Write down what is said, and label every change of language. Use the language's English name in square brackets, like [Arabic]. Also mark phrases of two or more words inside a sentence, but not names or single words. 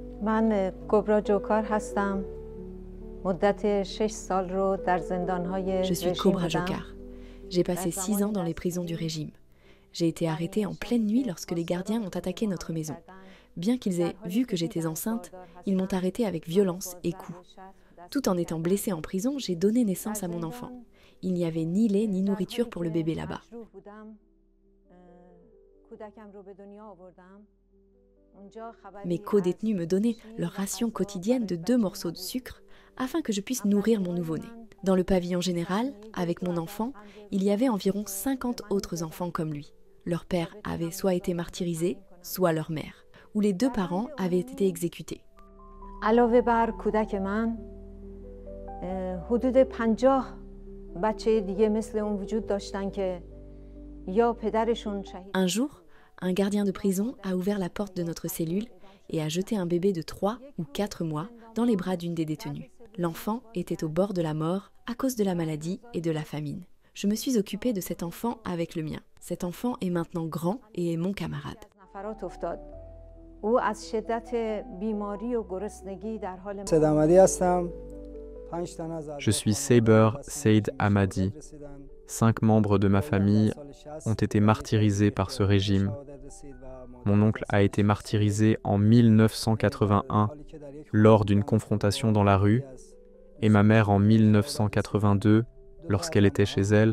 [Persian] من کبرا جوکار هستم. مدت 6 سال رو در زندان‌های [French] Je suis [Persian] رژیم [French] Cobra [Persian] بودم. [French] Jokar. J'ai passé 6 ans dans les prisons du régime. J'ai été arrêtée en pleine nuit lorsque les gardiens ont attaqué notre maison. Bien qu'ils aient vu que j'étais enceinte, ils m'ont arrêtée avec violence et coups. Tout en étant blessée en prison, j'ai donné naissance à mon enfant. Il n'y avait ni lait ni nourriture pour le bébé là-bas. Mes co-détenus me donnaient leur ration quotidienne de 2 morceaux de sucre afin que je puisse nourrir mon nouveau-né. Dans le pavillon général, avec mon enfant, il y avait environ 50 autres enfants comme lui. Leur père avait soit été martyrisé, soit leur mère, ou les 2 parents avaient été exécutés. [Persian] علاوه بر کودک من حدود 50 بچه دیگه مثل اون وجود داشتن که یا پدرشون شهید. [French] Un jour, un gardien de prison a ouvert la porte de notre cellule et a jeté un bébé de 3 ou 4 mois dans les bras d'une des détenues. L'enfant était au bord de la mort à cause de la maladie et de la famine. Je me suis occupée de cet enfant avec le mien. Cet enfant est maintenant grand et est mon camarade. [Persian] نفرات افتاد. او از شدت بیماری و گرسنگی در حال [French] Je suis Saber Said Hamadi. 5 membres de ma famille ont été martyrisés par ce régime. Mon oncle a été martyrisé en 1981 lors d'une confrontation dans la rue et ma mère en 1982 lorsqu'elle était chez elle.